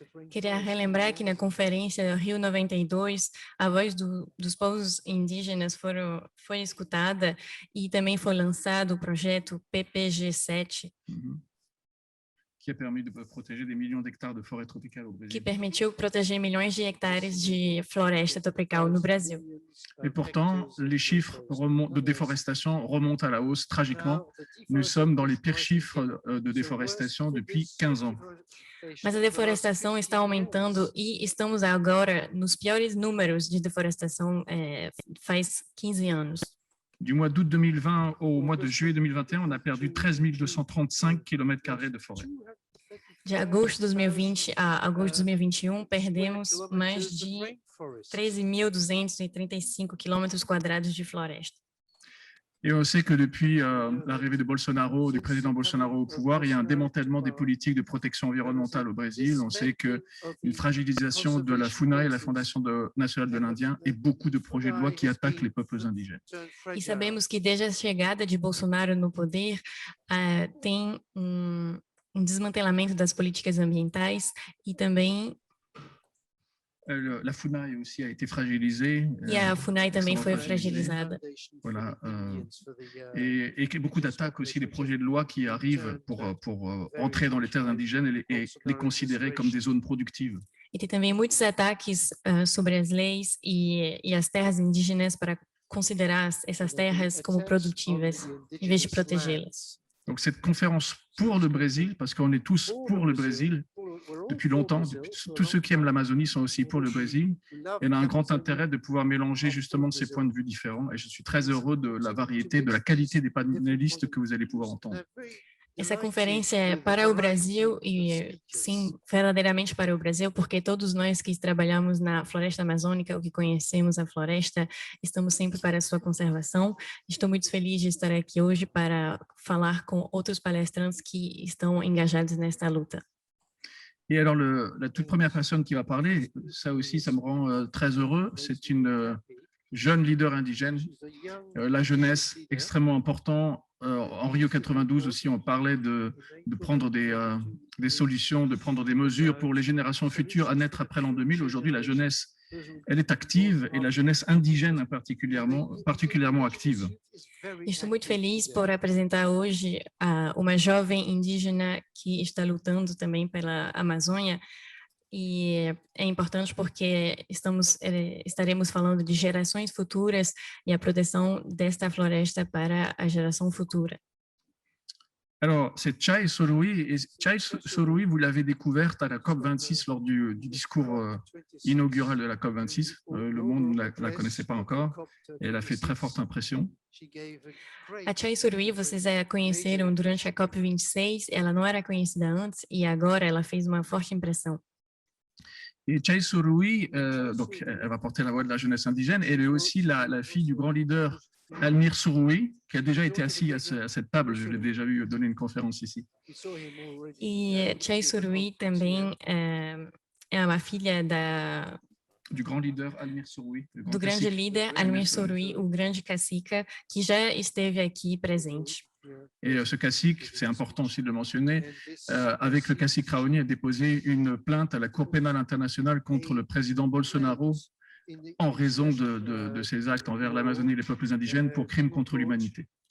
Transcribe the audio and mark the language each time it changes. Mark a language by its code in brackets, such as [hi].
[pt] Queria relembrar que na conferência Rio 92, a voz dos povos indígenas foi escutada e também foi lançado o projeto PPG7, [fr] qui a permis de protéger des millions d'hectares de forêts tropicales au Brésil. [pt] que permitiu proteger milhões de hectares de floresta tropical no Brasil. [fr] Et pourtant, les chiffres de déforestation remontent à la hausse tragiquement. Nous sommes dans les pires chiffres de déforestation depuis 15 ans. [pt] Mas a deforestação está aumentando e estamos agora nos piores números de deforestação faz 15 anos. [fr] Du mois d'août 2020 au mois de juillet 2021, on a perdu 13 235 km² de forêt. [pt] De agosto de 2020 a agosto de 2021, perdemos mais de 13.235 km² de floresta. [fr] Et on sait que depuis l'arrivée de Bolsonaro, du président Bolsonaro au pouvoir, il y a un démantèlement des politiques de protection environnementale au Brésil. On sait qu'une fragilisation de la FUNAI, la Fondation nationale de l'Indien, et beaucoup de projets de loi qui attaquent les peuples indigènes. [pt] E sabemos que desde a chegada de Bolsonaro no poder, tem desmantelamento das políticas ambientais e também [fr] la FUNAI aussi a été fragilisée. [pt] E a FUNAI também foi fragilizada. [fr] Voilà, et beaucoup d'attaques aussi des projets de loi qui arrivent pour entrer dans les terres indigènes et les considérer comme des zones productives. [pt] E tem também muitos ataques sobre as leis e as terras indígenas para considerar essas terras como produtivas, em vez de protegê-las. [fr] Donc cette conférence pour le Brésil, parce qu'on est tous pour le Brésil depuis longtemps, tous ceux qui aiment l'Amazonie sont aussi pour le Brésil. Elle a un grand intérêt de pouvoir mélanger justement ces points de vue différents et je suis très heureux de la variété, de la qualité des panélistes que vous allez pouvoir entendre. [pt] Essa conferência é para o Brasil e, sim, verdadeiramente para o Brasil, porque todos nós que trabalhamos na floresta amazônica, ou que conhecemos a floresta, estamos sempre para a sua conservação. Estou muito feliz de estar aqui hoje para falar com outros palestrantes que estão engajados nesta luta. [fr] Et alors, la toute première personne qui va parler, ça aussi, ça me rend très heureux. C'est une jeune leader indigène, la jeunesse, extrêmement important. En Rio 92 aussi, on parlait de prendre des solutions, de prendre des mesures pour les générations futures à naître après l'an 2000. Aujourd'hui, la jeunesse, elle est active et la jeunesse indigène est particulièrement active. [pt] Estou muito feliz por apresentar hoje uma jovem indígena que está lutando também pela Amazônia. E é importante porque estaremos falando de gerações futuras e a proteção desta floresta para a geração futura. [fr] Alors, c'est Chai Sorui. Et Chai Sorui, vous l'avez découverte à la COP26 lors du discours inaugural de la COP26. Le monde ne la connaissait pas encore. Et elle a fait très forte impression. [pt] A Chai Sorui, vocês a conheceram durante a COP26. Ela não era conhecida antes e agora ela fez uma forte impressão. [fr] Et Chai Sorui, donc, elle va porter la voix de la jeunesse indigène. Elle est aussi la fille du grand leader Almir Surui, qui a déjà été assis à cette table. Je l'ai déjà vu donner une conférence ici. [pt] E Chai Sorui também é uma filha [fr] du grand leader Almir Surui. [pt] Do grande líder Almir Surui, o grande cacique, que já esteve aqui presente. [fr] Et ce cacique, c'est important aussi de le mentionner, avec le cacique Raoni, a déposé une plainte à la Cour pénale internationale contre le président Bolsonaro en raison de ses actes envers l'Amazonie et les peuples indigènes pour crimes contre l'humanité.